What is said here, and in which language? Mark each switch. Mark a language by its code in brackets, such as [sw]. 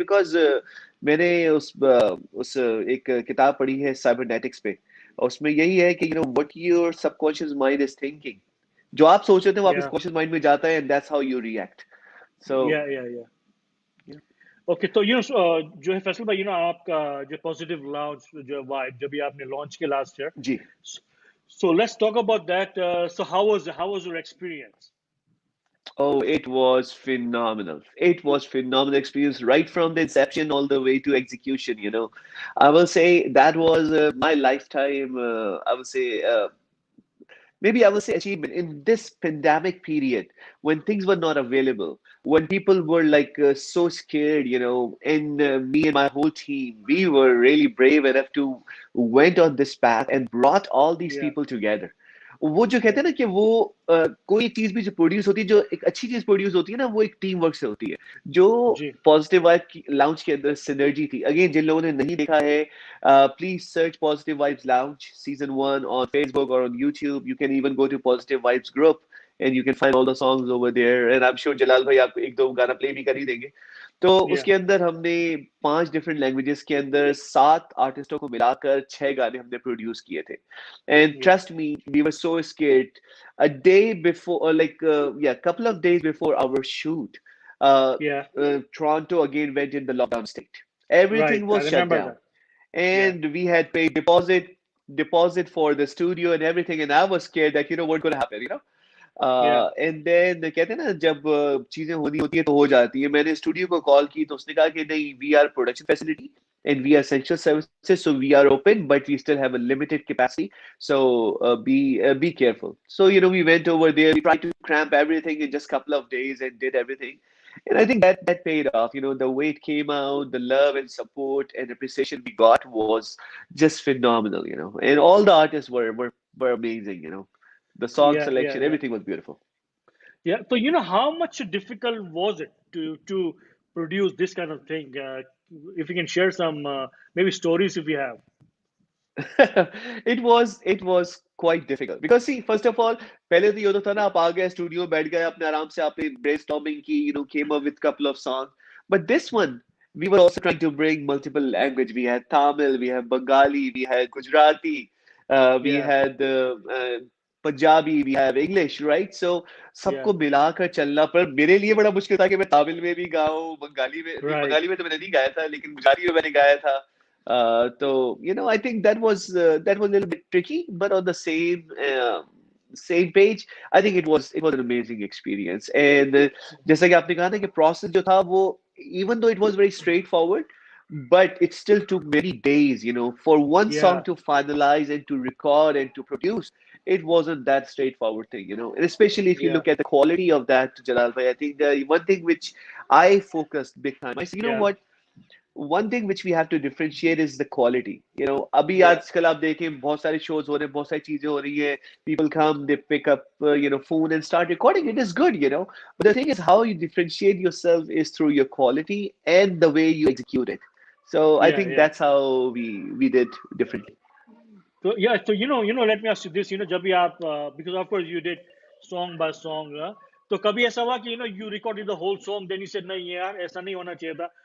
[hi] Because मैंने उस एक किताब पढ़ी है साइबरनेटिक्स पे, और उसमें यही है कि [en] What your subconscious mind is thinking. [hi] जो आप सोच रहे थे वो आपके कॉन्शियस माइंड में जाता है, [en] And that's how you react. So yeah. [hi] Okay तो जो है फैसल भाई आपका जो पॉजिटिव लॉन्च जो वाइब जब भी आपने लॉन्च किया last year. Ji. [en] So let's talk about that. So how was your experience? Oh, it was phenomenal. It was phenomenal experience right from the inception all the way to execution. I will say that was my lifetime. I will say maybe I will say achievement in this pandemic period when things were not available, when people were like so scared, and me and my whole team, we were really brave enough to went on this path and brought all these Yeah. people together. [hi] वो जो कहते हैं ना कि वो कोई चीज भी जो प्रोड्यूस होती है, जो एक अच्छी चीज प्रोड्यूस होती है ना, वो एक टीम वर्क से होती है. जो जी. पॉजिटिव वाइब की लाउंज के अंदर सिनर्जी थी. अगेन जिन लोगों ने नहीं देखा है, [en] please search Positive Vibes Lounge season 1 on Facebook or on YouTube. You can even go to Positive Vibes group and you can find all the songs over there. And I'm sure [hi] Jalal भाई आपको एक दो गाना play भी कर ही देंगे. तो उसके अंदर हमने 5 डिफरेंट लैंग्वेजेस के अंदर 7 आर्टिस्टों को मिलाकर 6 गाने हमने प्रोड्यूस किए थे. [en] And trust me, we were so scared. A day before, couple of days before our shoot, Toronto again went in the lockdown state. Everything was shut down. That. And we had paid deposit for the studio and everything, and I was scared that what's going to happen. [hi] And then कहते हैं ना, जब चीजें होनी होती है तो हो जाती है. मैंने स्टूडियो को कॉल की तो उसने कहा कि नहीं, [en] we are production facility and we are essential services, so we are open but we still have a limited capacity, so be careful. So we went over there, we tried to cramp everything in just a couple of days and did everything. And I think that paid off. The way it came out, the love and support and appreciation we got was just phenomenal. And all the artists were amazing. The song Yeah, yeah, selection, yeah. everything was beautiful. Yeah. So how much difficult was it to produce this kind of thing? If you can share some maybe stories if you have. it was quite difficult because see, first of all, [hi] पहले तो ये होता था ना, आप आ गए studio बैठ गए अपने आराम से, आपने brainstorming की, [en] came up with couple of songs. But this one, we were also trying to bring multiple language. We had Tamil, we had Bengali, we had Gujarati, we Yeah, had Punjabi, we have English, right? So yeah. [hi] सबको मिलाकर चलना, पर मेरे लिए बड़ा मुश्किल था कि मैं तमिल में भी गाऊं, बंगाली में नहीं, Right. बंगाली में तो मैंने नहीं गाया था, लेकिन गुजराती में मैंने गाया था. [en] So I think that was a little bit tricky, but on the same page, I think it was an amazing experience. And [hi] जैसा कि आपने कहा ना कि process जो था वो, [en] even though it was very straightforward, but it still took many days, for one song Yeah, to finalize and to record and to produce. It wasn't that straightforward thing, and especially if you yeah, look at the quality of that, Jalal bhai, I think the one thing which I focused big time. I said, yeah, what? One thing which we have to differentiate is the quality. [hi] अभी yeah, आजकल आप देखें बहुत सारे shows हो रहे हैं, बहुत सारी चीजें हो रही हैं. [en] People come, they pick up, phone and start recording. It is good. But the thing is, how you differentiate yourself is through your quality and the way you execute it. So I yeah, think yeah. that's how we did differently. So yeah, so let me ask you this. [hi] जब भी आप [en] because of course you did song by song. [hi] तो कभी ऐसा हुआ कि [en] you recorded the whole song, then you said [hi] नहीं यार ऐसा नहीं होना चाहिए था.